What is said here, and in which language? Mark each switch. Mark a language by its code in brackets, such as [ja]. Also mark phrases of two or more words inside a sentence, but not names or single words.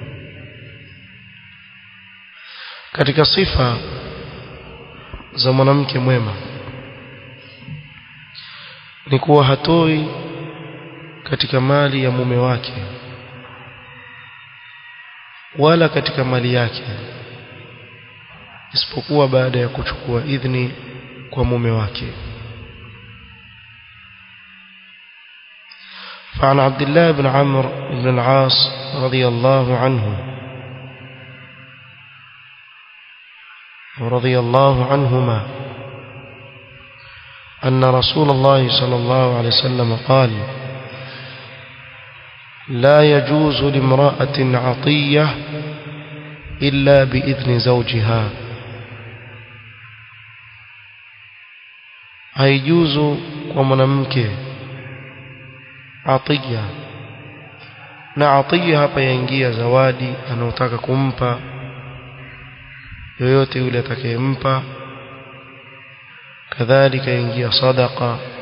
[sw] Katika sifa za mwanamke mwema ni kuwa hatoi katika mali ya mume wake wala katika mali yake isipokuwa baada ya kuchukua idhni kwa mume wake. [ar] فعن عبد الله بن عمرو بن العاص رضي الله عنه ورضي الله عنهما أن رسول الله صلى الله عليه وسلم قال: لا يجوز لامرأة عطية إلا بإذن زوجها. [sw] haijuzu kwa mwanamke atiya, na atiya hapa yaingia zawadi anayotaka kumpa yoyote yule atakayempa, kadhalika yaingia sadaqa